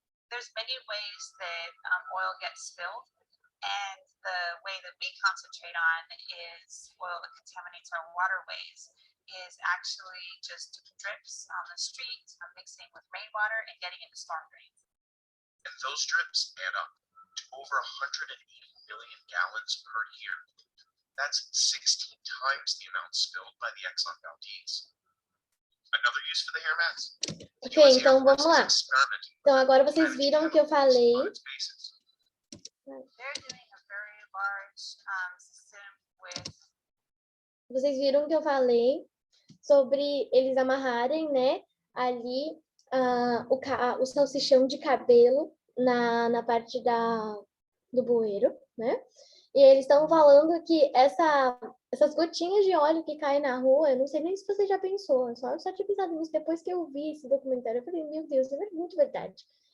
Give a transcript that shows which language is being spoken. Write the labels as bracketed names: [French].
[English] There's many ways that oil gets spilled, and the way that we concentrate on is oil that contaminates our waterways is actually just drips on the street, mixing with rainwater and getting into storm drains. And those drips add up to over 180 million gallons per year. That's 16 times the amount spilled by the Exxon Valdez. Another use for the hair mats. [Portuguese] Ok, então vamos lá. Então agora vocês viram que eu falei. [English] They're doing a very large system with. [Portuguese] Vocês viram que eu falei sobre eles amarrarem, né, ali o salsichão de cabelo na parte do bueiro, né? E eles estão falando que essas gotinhas de óleo que caem na rua, eu não sei nem se você já pensou, eu só tinha pensado nisso depois que eu vi esse documentário. Eu falei, meu Deus, é muito verdade.